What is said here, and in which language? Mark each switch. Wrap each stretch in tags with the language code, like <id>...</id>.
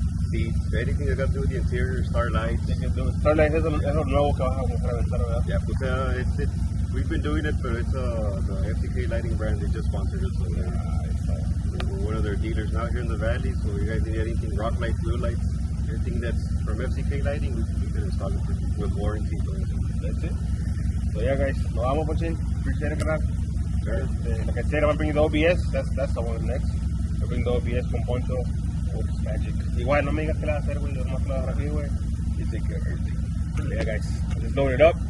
<en>Anything that got to do with the interior, Starlight.</en> <es>Starlight es lo nuevo que vas a presentar, ¿verdad?</es> <en>Yeah, pues we've been doing it, but it's the FTK lighting brand. They just sponsored us. So we're one of their dealers now here in the valley. So you guys need anything, rock lights, blue lights, Everything that's from FCK lighting, we can install it with warranty. That's it. So yeah, guys,</en> <es>nos vamos,</es> <en>Ponchín. Appreciate it, carnal. Like I said, I'm bringing the OBS. That's the one next. I'll bring the OBS con Poncho. Oh, it's magic.</en> <es>Igual, no me digas qué le vas a hacer, güey. Yo nomás te lo agarro aquí, güey.</es> <en>You take care of everything. So yeah, guys, let's load it up.</en>